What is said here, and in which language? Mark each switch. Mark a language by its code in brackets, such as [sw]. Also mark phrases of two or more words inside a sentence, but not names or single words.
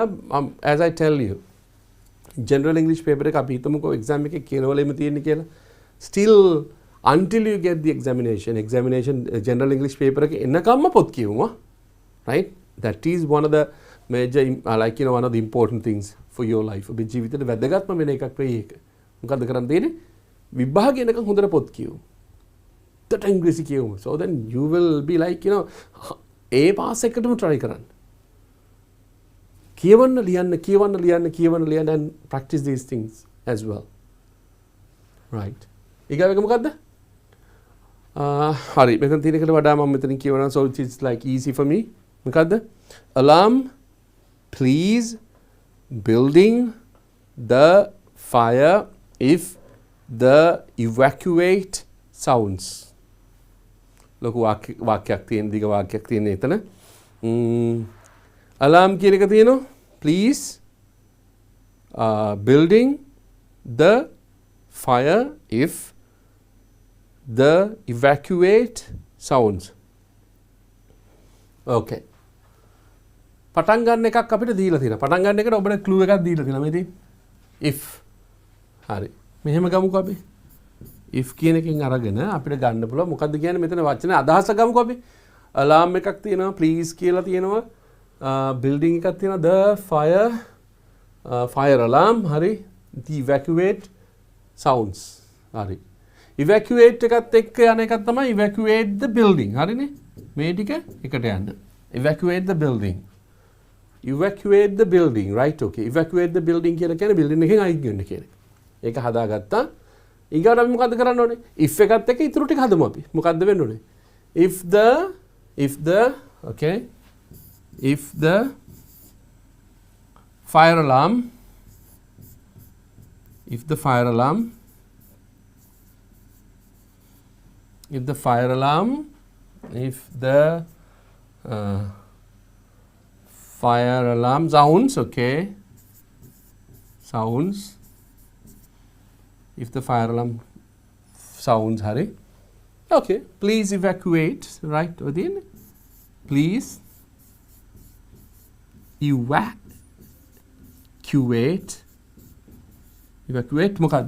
[en] As I tell you, general English paper [si] එක අපි හිතමුකෝ [en] exam [si] එකේ කියනවලෙම තියෙන්නේ කියලා. [en] Still until you get the examination general English paper [si] එක එන්නකම්ම පොත් කියවුවා. [en] Right? That is one of the major one of the important things for your life. [si] ඔබේ ජීවිතේට වැදගත්ම වෙන එකක් වෙයි ඒක. මොකද්ද කරන්න තියෙන්නේ? විභාගය එනකන් හොඳට පොත් කියවමු. that ඉංග්‍රීසි කියවමු. [en] So then you will be like, A pass [si] එකටම try කරන්න. කියවන්න ලියන්න [en] and practice these things as well. Right. [si] ඊගාව එක මොකද්ද? හරි. මෙතන තියෙන එකට වඩා මම මෙතනින් කියවනවා, [en] so it's like easy for me. මොකද්ද? Alarm, please, building, the fire, if the evacuate sounds. [si] ලොකු වාක්‍යයක් තියෙන, දිග වාක්‍යයක් තියෙන එතන. Alarm කියන එක තියෙනවා. [en] Please, building, the fire, if the evacuate sounds. [si] Okay. පටන් ගන්න එකක් අපිට දීලා තියෙනවා. පටන් ගන්න එකට ඔබට ක්ලූ එකක් දීලා තියෙනවා මේ තියෙන්නේ. if. හරි. මෙහෙම ගමුකෝ අපි. if කියන එකෙන් අරගෙන අපිට ගන්න පුළුවන් මොකද්ද කියන්නේ මෙතන වචනේ අදහස ගමුකෝ අපි. alarm එකක් තියෙනවා, please කියලා තියෙනවා. building එකක් තියෙනවා, [en] the fire alarm. හරි. the evacuate sounds. [si] හරි. evacuate එකත් එක්ක යන එකක් තමයි [en] evacuate the building. [si] හරිනේ? මේ ටික එකට යන්න. [en] evacuate the building. evacuate the building, right? [si] Okay. [en] evacuate the building [si] කියලා කියන්නේ building එකෙන් අයින් වෙන්න කියන එක. ඒක හදාගත්තා. ඊගාට අපි මොකද්ද කරන්න ඕනේ? if එකත් එක්ක ඊටු ටික හදමු අපි. මොකද්ද වෙන්න ඕනේ? [en] if the okay. if the fire alarm if the fire alarm sounds, okay, sounds, if the fire alarm sounds, hurry, okay, please evacuate, right, within, please evacuate මොකද්ද?